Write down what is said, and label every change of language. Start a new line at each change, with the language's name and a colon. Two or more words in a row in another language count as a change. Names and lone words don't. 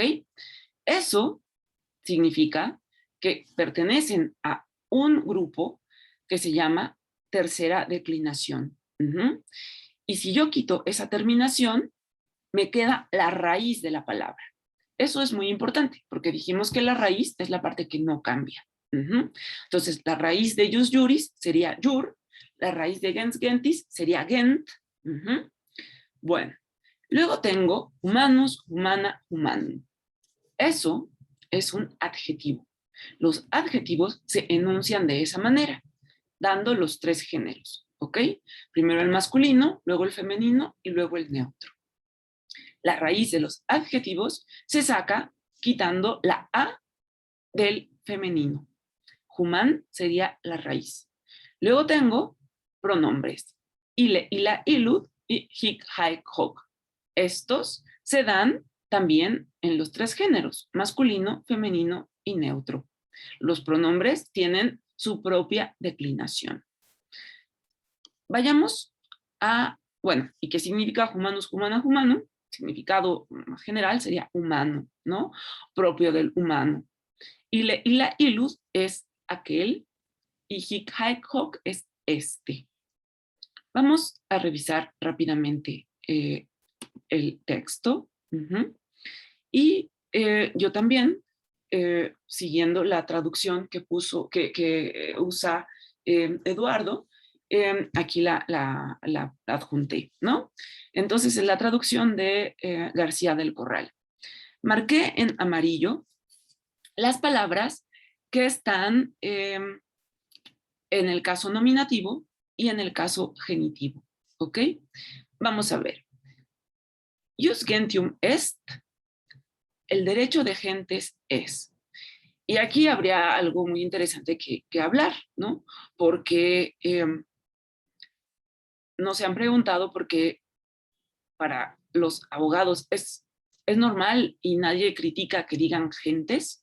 Spanish: Eso significa que pertenecen a un grupo que se llama tercera declinación. Y si yo quito esa terminación, me queda la raíz de la palabra. Eso es muy importante, porque dijimos que la raíz es la parte que no cambia. Entonces, la raíz de
Latin: jus juris
Spanish: sería jur, la raíz de
Latin: gens gentis
Spanish: sería gent. Bueno, luego tengo
Latin: humanus, humana, humanum.
Spanish: Eso es un adjetivo. Los adjetivos se enuncian de esa manera, dando los tres géneros, ¿ok? Primero el masculino, luego el femenino y luego el neutro. La raíz de los adjetivos se saca quitando la A del femenino. Human sería la raíz. Luego tengo pronombres.
Latin: Ile, ila, ilud y hic, haec, hoc.
Spanish: Estos se dan también en los tres géneros, masculino, femenino y neutro. Los pronombres tienen su propia declinación. Vayamos a, bueno, ¿y qué significa
Latin: humanus, humana, humanum?
Spanish: Significado más general sería humano, ¿no? Propio del humano.
Latin: Ile, ila, ilud
Spanish: es aquel y
Latin: hic, haec, hoc
Spanish: es este. Vamos a revisar rápidamente el texto. Y yo también, siguiendo la traducción que usa Eduardo, aquí la adjunté, ¿no? Entonces, en la traducción de García del Corral, marqué en amarillo las palabras que están en el caso nominativo y en el caso genitivo, ¿ok? Vamos a ver.
Latin: Jus gentium est,
Spanish: el derecho de gentes es. Y aquí habría algo muy interesante que hablar, ¿no? Porque no se han preguntado por qué para los abogados es normal y nadie critica que digan gentes.